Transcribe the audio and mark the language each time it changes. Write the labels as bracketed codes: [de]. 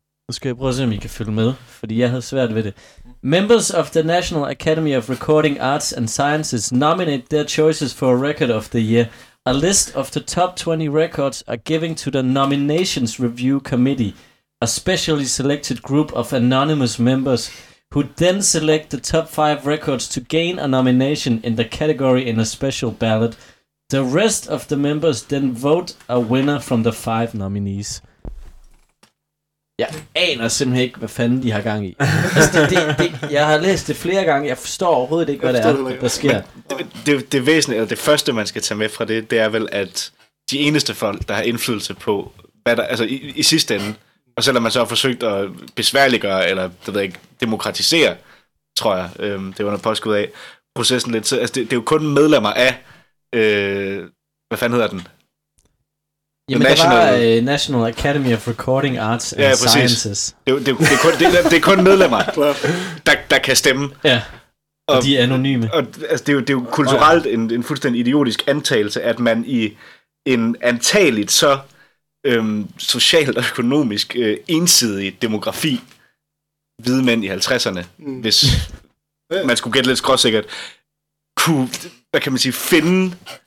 [da] Nu skal jeg prøve at se, om I kan følge med, fordi jeg havde svært ved det. [en] Members of the National Academy of Recording Arts and Sciences nominate their choices for a Record of the Year. A list of the top 20 records are given to the Nominations Review Committee, a specially selected group of anonymous members, who then select the top 5 records to gain a nomination in the category in a special ballot. The rest of the members then vote a winner from the 5 nominees. [da] Jeg aner simpelthen ikke, hvad fanden de har gang i. Altså, jeg har læst det flere gange, jeg forstår overhovedet ikke, hvad det er, der sker. Det væsentlige, eller det første, man skal tage med fra det er vel, at de eneste folk, der har indflydelse på, hvad der, altså i sidste ende, og selvom man så har forsøgt at besværliggøre, eller det ved jeg ikke, demokratisere, tror jeg, det var noget påskud af, processen lidt, så altså, det er jo kun medlemmer af, hvad fanden hedder den? Jamen, National Academy of Recording Arts and Sciences. Det er kun medlemmer, der kan stemme. Ja, og de er anonyme. Og, altså, det er jo kulturelt en fuldstændig idiotisk antagelse, at man i en antageligt så socialt og økonomisk ensidig demografi, hvide mænd i 50'erne, hvis man skulle gætte lidt skråsikkert, kunne, hvad kan man sige, finde...